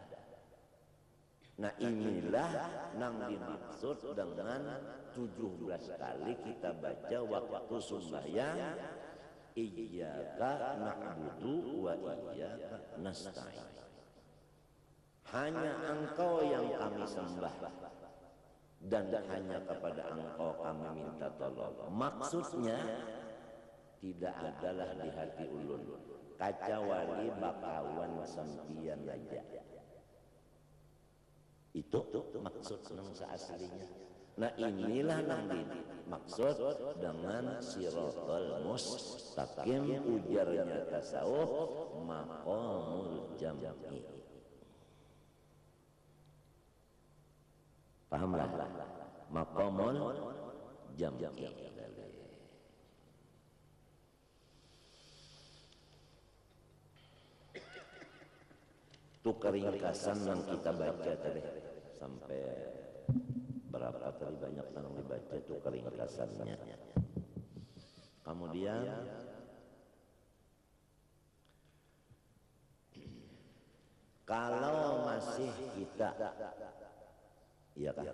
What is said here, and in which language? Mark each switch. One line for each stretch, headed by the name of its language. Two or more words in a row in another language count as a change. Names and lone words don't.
Indonesian: Nah, inilah yang dimaksud dengan 17 kali kita baca waktu sembahyang,
Arabic: إياك نعبد وإياك نستعين.
Indonesian: Hanya Engkau yang kami sembah dan hanya kepada Engkau kami minta tolong.
Banjar: Maksudnya tidak adalah di hati ulun kacawali bakawan sempian aja. Itu maksud nang aslinya. Nah, inilah nang dimaksud dengan
Arabic: الصراط المستقيم,
Banjar: ujarnya tasawuf
Arabic: مقام الجمع.
Banjar: Pahamlah
Arabic: مقام الجمع.
Indonesian: Itu keringkasan yang kita baca tadi sampai berapa tadi banyak yang dibaca itu keringkasannya. Kemudian kalau masih kita, iya kan?